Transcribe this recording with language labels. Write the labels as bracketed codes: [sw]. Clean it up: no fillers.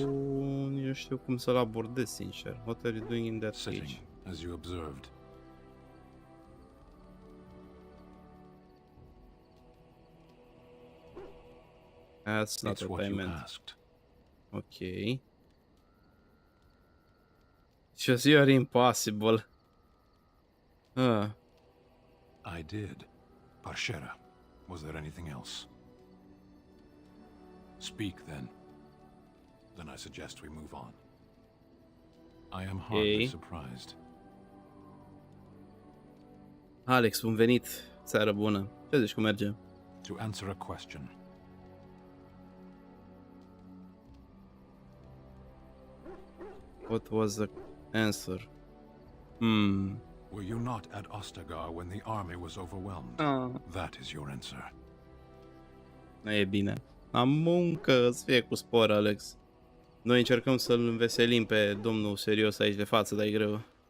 [ro] Nu știu cum să-l abordez, sincer. [en] What are you doing in that cage? As you observed. That's not what I meant. Okay. Just you're impossible. I did. Parshera. Was there anything else? Speak then. Then I suggest we move on. I am hardly surprised. [ro] Alex, bun venit. Seară bună. Ce zici, cum merge? [en] To answer a question. What was the answer? Were you not at Ostagar when the army was overwhelmed? That is your answer. [ro] E bine. Am muncă, să fie cu spor, Alex. Noi încercăm să-l înveselim pe domnul serios aici de față, dar e greu.